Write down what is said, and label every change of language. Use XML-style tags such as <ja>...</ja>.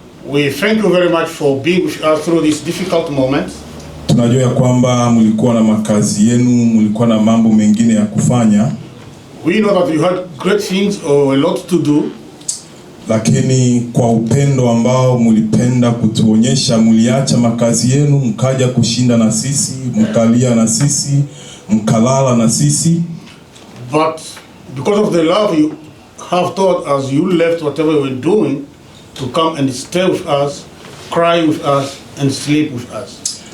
<en>We thank you very much for being with us through this difficult moment.</en> <sw>Tunajua ya kwamba mulikuwa na makazi yenu, mulikuwa na mambo mengine ya kufanya.</sw> <en>We know that you had great things or a lot to do.</en> <sw>Lakini kwa upendo ambao mulipenda kutuonyesha, muliacha makazi yenu, mkaja kushinda na sisi, mkalia na sisi, mkalala na sisi.</sw> <en>But because of the love you have toward us, you left whatever you were doing to come and stay with us, cry with us, and sleep with us.</en>